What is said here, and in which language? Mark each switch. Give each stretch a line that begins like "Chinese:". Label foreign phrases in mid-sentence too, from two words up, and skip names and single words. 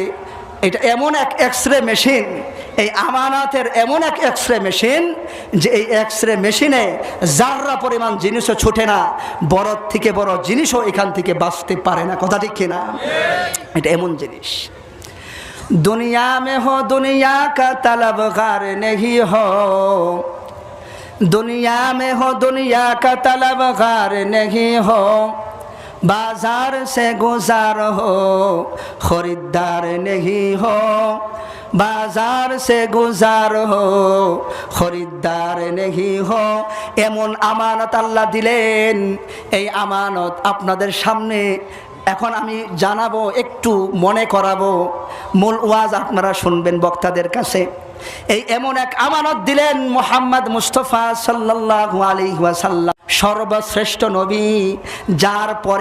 Bangla: এটা এমন এক এক্সরে মেশিন, এই আমানতের এমন এক এক্সরে মেশিন, যে এই এক্সরে মেশিনে যাররা পরিমাণ জিনিসও ছুটে না, বড় থেকে বড় জিনিসও এখান থেকে বাঁচতে পারে না। কথা ঠিক কিনা? এটা এমন জিনিস।
Urdu: دنیا میں ہو دنیا کا طلبگار نہیں ہو, دنیا میں ہو دنیا کا طلبگار نہیں ہو، بازار سے گزرا ہوں خریدار نہیں ہوں، بازار سے گزرا ہوں خریدار نہیں ہوں.
Bangla: এমন আমানত আল্লাহ দিলেন, এই আমানত আপনাদের সামনে এখন আমি জানাবো, একটু মনে করাবো, মূল ওয়াজ আপনারা শুনবেন বক্তাদের কাছে। এই এমন এক আমানত দিলেন মুহাম্মদ মুস্তাফা
Arabic: صلى الله عليه وسلم,
Bangla: সর্বশ্রেষ্ঠ নবী, যার পরে